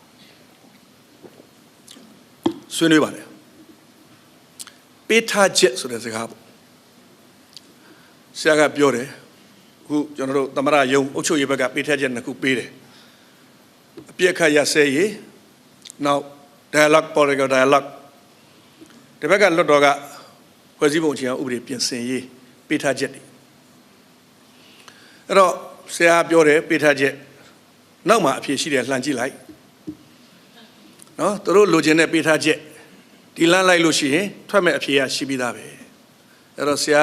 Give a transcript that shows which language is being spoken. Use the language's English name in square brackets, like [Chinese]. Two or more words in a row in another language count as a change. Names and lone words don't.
[Burmese] ဆွေးနွေးပါတယ်ပေးထားချက်ဆိုတဲ့စကားပေါ့ဆရာကပြောတယ်အခုကျွန်တော်တို့သမရယုံအုပ်ချုပ်ရေးဘက်ကပေးထားချက်နှစ်ခုပေးတယ်အပြည့်အခါရဆဲရေးနောက် [English] dialogue political dialogue [Burmese] ဒီဘက်ကလွတ်တော်ကဖွဲ့စည်းပုံအခြေခံဥပဒေပြင်ဆင်ရေးပေးထား ချက်တွေအဲ့တော့ဆရာပြောတယ်ပေးထားချက်နောက်မှာအဖြေရှိတယ်လှန်ကြည့်လိုက်နော်သူတို့လိုချင်တဲ့ပေးထားချက်ဒီလမ်းလိုက်လို့ရှိရင်ထွက်မဲ့အဖြေရရှိပြီးသားပဲအဲ့တော့ဆရာ